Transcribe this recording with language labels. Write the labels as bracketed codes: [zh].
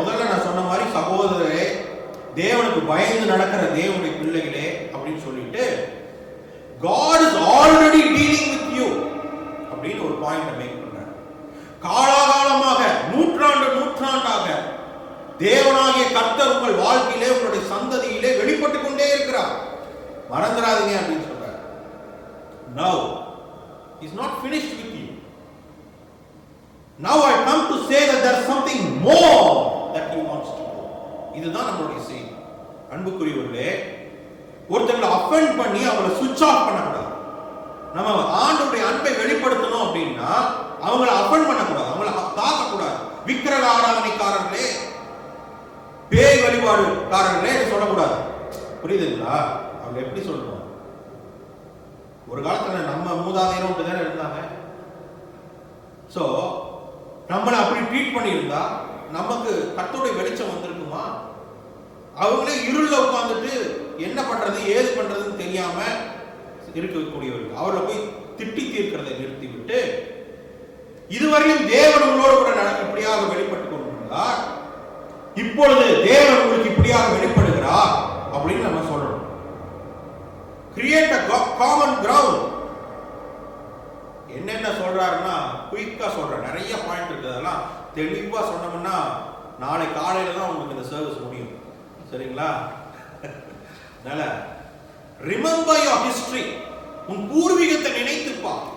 [ta] முதல்ல நான் சொன்ன மாதிரி, சகோதரரே, தேவனுக்கு பயந்து நடக்கிற தேவனுடைய பிள்ளைகளே அப்படின்னு சொல்லிட்டு, [en] God is already dealing with you [ta] அப்படின்னு ஒரு பாயிண்ட் மேக் பண்றாரு. காலாகாலமாக நூற்றாண்டாக தேவனாகிய கர்த்தர் உங்கள் வாழ்க்கையிலே, உங்களுடைய சந்ததியிலே வெளிப்பட்டு கொண்டே இருக்கிறார். மறந்துடாதீங்க அப்படின்னு சொல்றாரு. [en] Now he is not finished with you. Now I come to say that there is something more that he wants to do. [ta] இதுதான் நம்மளுடைய செய்தி. அன்புக்குரியவர்களே, ஒருத்தங்களை அஃபெண்ட் பண்ணி அவங்களை சுவிட்ச் ஆஃப் பண்ணக்கூடாது. நம்ம ஆண்டவருடைய அன்பை வெளிப்படுத்தணும் அப்படின்னா அவங்களை அஃபெண்ட் பண்ணக்கூடாது, அவங்களை தாக்கக்கூடாது. விக்கிரக ஆராதனைக்காரர்களே, பேய் வழிபாடுக்காரர்களே சொல்லக்கூடாது. புரியுதுங்களா? அவங்க எப்படி சொல்லணும்? ஒரு காலத்துல நம்ம மூதாதையரும் அப்படிதானே இருந்தாங்க. சோ நம்மளை அப்படி ட்ரீட் பண்ணியிருந்தா நமக்கு கர்த்தருடைய வெளிச்சம் வந்திருக்குமா? அவங்களே இருள உட்கார்ந்துட்டு என்ன பண்றது ஏது பண்றதுன்னு தெரியாம இருக்கக்கூடியவர்கள். அவர்களை போய் திட்டி தீர்க்கிறதை நிறுத்திவிட்டு, இதுவரையும் தேவன் உங்களோடு கூட இப்படியாக வெளிப்பட்டுக் கொண்டிருந்தார், இப்பொழுது தேவன் உங்களுக்கு இப்படியாக வெளிப்படுகிறார் அப்படின்னு நம்ம சொல்லணும். [en] Create a common ground. [ta] என்னென்ன சொல்றாருன்னா குயிக்கா சொல்றேன், நிறைய பாயிண்ட் இருக்கு. அதெல்லாம் தெளிவா சொன்னோம்னா நாளை காலையில தான் உங்களுக்கு இந்த சர்வீஸ் முடியும். சரிங்களா? அதனால [en] Remember your history. [ta] உன் பூர்வீகத்தை நினைத்துப்பா.